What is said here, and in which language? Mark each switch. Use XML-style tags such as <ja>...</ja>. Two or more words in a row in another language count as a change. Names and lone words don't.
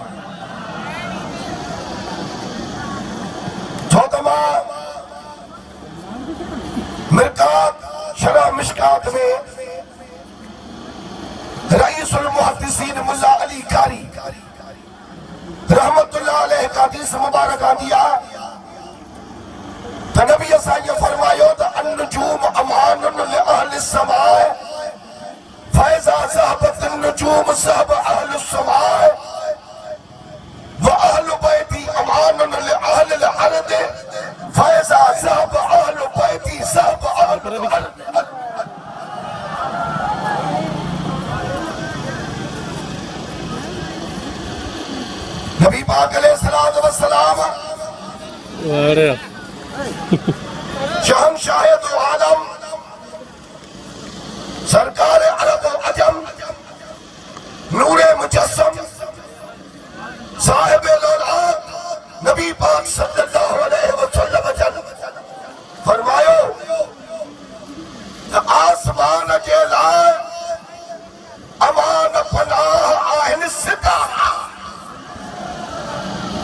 <sd>छो त मां मिरकात शरह मिशकात में रईसुल मुहद्दिसीन मुल्ला अली कारी</sd> <ar>رحمة الله عليه</ar> <sd>का हदीस मुबारक आंदी आहे त नबी असां इहो फरमायो त</sd> <ar>النجوم أمان لأهل السماء فإذا ذهبت النجوم ذهب أهل السماء وأهل بيتي أمان لأهل الأرض فإذا ذهب أهل بيتي ذهب أهل الأرض.</ar> <sd>नबी पाक</sd> <ar>عليه الصلاة والسلام</ar> <sd>शहंशाह दो आलम सरकार अरब अजम नूरे मुजस्सम साहिब लौलाद नबी पाक</sd> <ar>صلى الله عليه وسلم</ar> <sd>फरमायो त आसमान जे लाइ अमान पनाह आहिनि सितारा।</sd>